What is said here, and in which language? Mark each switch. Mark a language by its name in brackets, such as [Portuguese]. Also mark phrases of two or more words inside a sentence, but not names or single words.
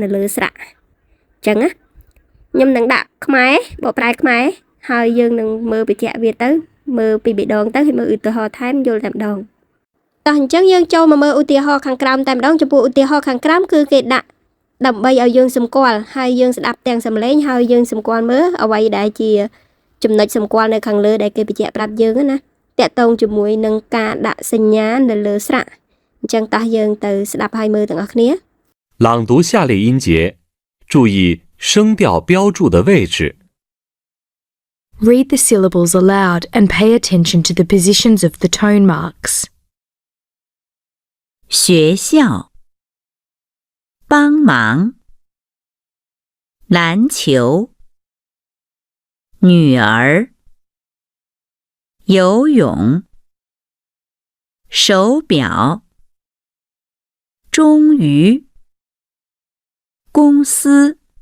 [Khmer] នៅលើស្រៈអញ្ចឹងណាខ្ញុំនឹងដាក់ខ្មែរបកប្រែខ្មែរហើយយើងនឹងមើលបញ្ជាក់វាទៅមើលពី3ដងទៅហើយមើលឧទាហរណ៍ថែមយល់តែម្ដងតោះអញ្ចឹងយើងចូលមកមើលឧទាហរណ៍ខាងក្រោមតែម្ដងចំពោះឧទាហរណ៍ខាងក្រោមគឺគេដាក់ដើម្បីឲ្យយើងសម្គាល់ហើយយើងស្ដាប់ទាំងសំឡេងហើយយើងសម្គាល់មើលអ្វីដែលជាចំណុចសម្គាល់នៅខាងលើដែលគេបញ្ជាក់ប្រាប់យើងណាតកតងជាមួយនឹងការដាក់សញ្ញានៅលើស្រៈអញ្ចឹងតោះយើងទៅស្ដាប់ហើយមើលទាំងអស់គ្នា [Chinese] 朗读下列音节，注意声调标注的位置。 [English] Read the syllables aloud and pay attention to the positions of the tone marks. [Chinese] 学校，帮忙，篮球，女儿，游泳，手表，终于，公司，